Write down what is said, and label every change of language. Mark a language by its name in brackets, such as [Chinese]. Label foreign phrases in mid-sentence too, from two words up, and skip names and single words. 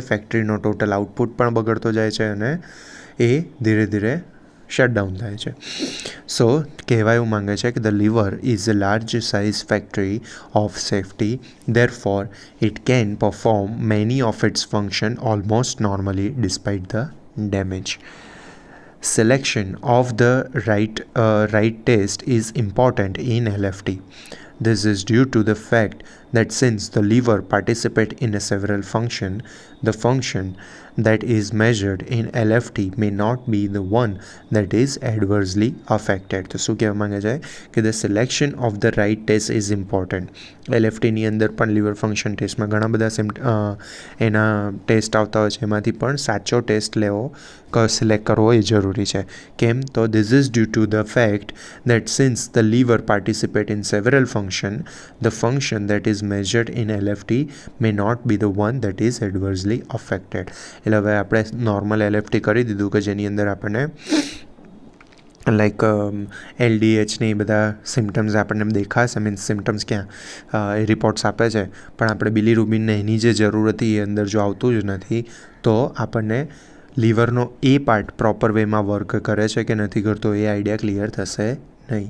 [Gujarati] ફેક્ટરીનો ટોટલ આઉટપુટ પણ બગડતો જાય છે અને એ ધીરે ધીરે શટડાઉન થાય છે. [English] સો [Gujarati] કહેવા એવું માંગે છે કે [English] the liver is a large size factory of safety, therefore it can perform many of its function almost normally despite the damage. Selection of the right test is important in LFT. This is due to the fact that since the liver participate in a several function, the function that is measured in LFT may not be the one that is adversely affected. [Gujarati] તો શું કહેવા માંગે છે કે [English] the selection of the right test is important. [Gujarati] LFTની અંદર પણ [English] liver function [Gujarati] ટેસ્ટમાં ઘણા બધા એના ટેસ્ટ આવતા હોય છે, એમાંથી પણ સાચો ટેસ્ટ લેવો સિલેક્ટ કરવો એ જરૂરી છે. કેમ? [English] તો this is due to the fact that since the liver participate in several function, the function that is measured in LFT may not be the one that is adversely affected. [Gujarati] એટલે હવે આપણે નોર્મલ LFT કરી દીધું કે જેની અંદર આપણને લાઈક LDH ને એ બધા સિમ્ટમ્સ આપણને દેખાશે, મીન્સ સિમ્ટમ્સ ક્યાં એ રિપોર્ટ્સ આપે છે, પણ આપણે બિલીરુબિનને એની જે જરૂર હતી એ અંદર જો આવતું જ નથી તો આપણને લીવરનો એ પાર્ટ પ્રોપર વેમાં વર્ક કરે છે કે નથી કરતો એ આઈડિયા ક્લિયર થશે નહીં.